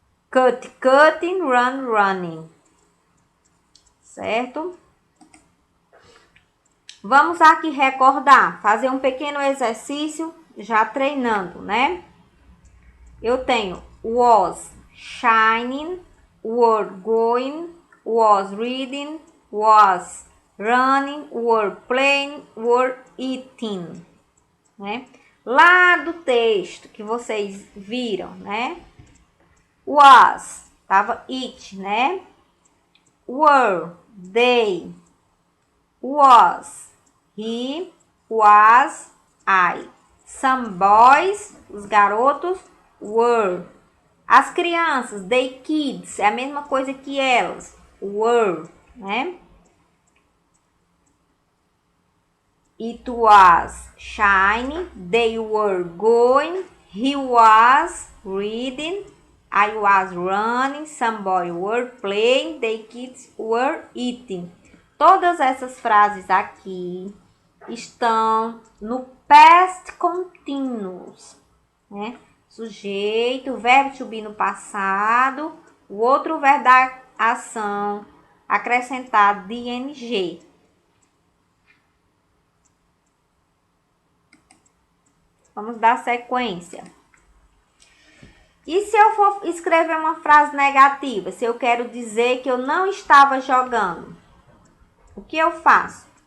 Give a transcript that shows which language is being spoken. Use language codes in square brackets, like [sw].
[en] Cut, cutting, run, running. [pt] Certo? Vamos aqui recordar, fazer um pequeno exercício, já treinando, né? Eu tenho [en] was shining, were going, was reading, was running, were playing, were eating, [pt] né? Lá do texto que vocês viram, né? [en] Was, tava it, né? Were, they, was, he, was, I. Some boys, [pt] os garotos, [en] were. [pt] As crianças, [en] they kids, [pt] é a mesma coisa que elas, were, né? [en] It was shiny, they were going, he was reading, I was running, some boys were playing, they kids were eating. [pt] Todas essas frases aqui estão no [en] past continuous, né? [pt] Sujeito, verbo to be no passado, o outro verbo da ação acrescentado de ing. Vamos dar sequência. E se eu for escrever uma frase negativa, se eu quero dizer que eu não estava jogando, o que eu faço?